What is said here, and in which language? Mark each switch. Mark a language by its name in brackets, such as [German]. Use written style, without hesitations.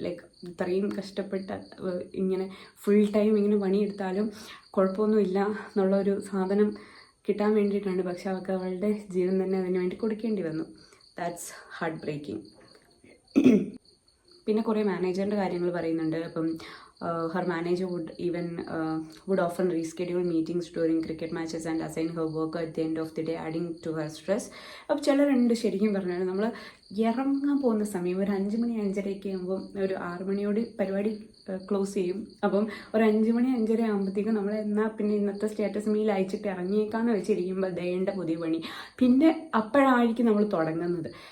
[Malayalam] Like ഇത്രയും കഷ്ടപ്പെട്ട ഇങ്ങനെ ഫുൾ ടൈം ഇങ്ങനെ പണിയെടുത്താലും കുഴപ്പമൊന്നുമില്ല എന്നുള്ളൊരു സാധനം കിട്ടാൻ വേണ്ടിയിട്ടാണ്. പക്ഷെ അവൾക്ക് അവളുടെ ജീവൻ തന്നെ അതിന് വേണ്ടി കൊടുക്കേണ്ടി വന്നു. [English] That's heartbreaking. [Malayalam] പിന്നെ കുറേ മാനേജറിൻ്റെ കാര്യങ്ങൾ പറയുന്നുണ്ട്. [English] അപ്പം her manager would often reschedule meetings during cricket matches and assign her work at the end of the day, adding to her stress. [Malayalam] അപ്പോൾ ചിലരുണ്ട് ശരിക്കും പറഞ്ഞാൽ നമ്മൾ ഇറങ്ങാൻ പോകുന്ന സമയം ഒരു 5 മണി 5:30 ആകുമ്പോൾ ഒരു 6 മണിയോട് പരിപാടി ക്ലോസ് ചെയ്യും. അപ്പം ഒരു 5 മണി 5:30 ആകുമ്പോഴത്തേക്കും നമ്മൾ എന്നാൽ പിന്നെ ഇന്നത്തെ സ്റ്റാറ്റസ് മെയിൽ അയച്ചിട്ട് ഇറങ്ങിയേക്കാന്ന് വെച്ചിരിക്കുമ്പോൾ ദേണ്ട പുതിയ പണി പിന്നെ അപ്പോഴായിരിക്കും നമ്മൾ തുടങ്ങുന്നത്.